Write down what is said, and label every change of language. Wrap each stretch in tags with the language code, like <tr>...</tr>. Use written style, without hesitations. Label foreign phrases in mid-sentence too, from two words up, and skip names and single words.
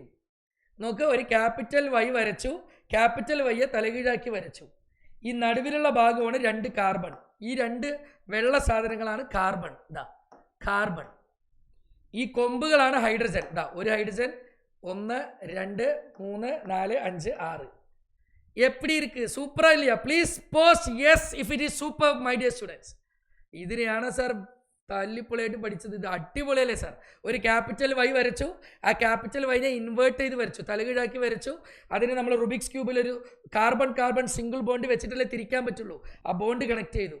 <ml>നോക്ക്, ഒരു</ml> <en>capital Y</en> <ml>വരച്ചു,</ml> <en>capital Y</en> <ml>യെ തലകീഴാക്കി വരച്ചു. ഈ നടുവിലുള്ള ഭാഗമാണ് 2 കാർബൺ. ഈ 2 വെള്ള സാധനങ്ങളാണ് കാർബൺ. ഈ കൊമ്പുകളാണ് ഹൈഡ്രജൻ. ഒരു ഹൈഡ്രജൻ, 1 2 3 4 5 6.</ml> <ta>எப்படி இருக்கு? சூப்பரா இல்லையா?</ta> <en>Please post yes if it is super my dear students.</en> <ml>ഇതിനെയാണ് സാർ തല്ലിപ്പൊളിയായിട്ട് പഠിച്ചത്. ഇത് അടിപൊളിയല്ലേ സാർ? ഒരു</ml> <en>capital Y</en> <ml>വരച്ചു, ആ</ml> <en>capital Y</en> <ml>നെ ഇൻവേർട്ട് ചെയ്ത് വരച്ചു, തലകീഴാക്കി വരച്ചു. അതിന് നമ്മൾ റുബിക്സ് ക്യൂബിൽ ഒരു</ml> <en>carbon single bond</en> <ml>വെച്ചിട്ടല്ലേ തിരിക്കാൻ പറ്റുള്ളൂ. ആ ബോണ്ട് കണക്ട് ചെയ്തു.</ml>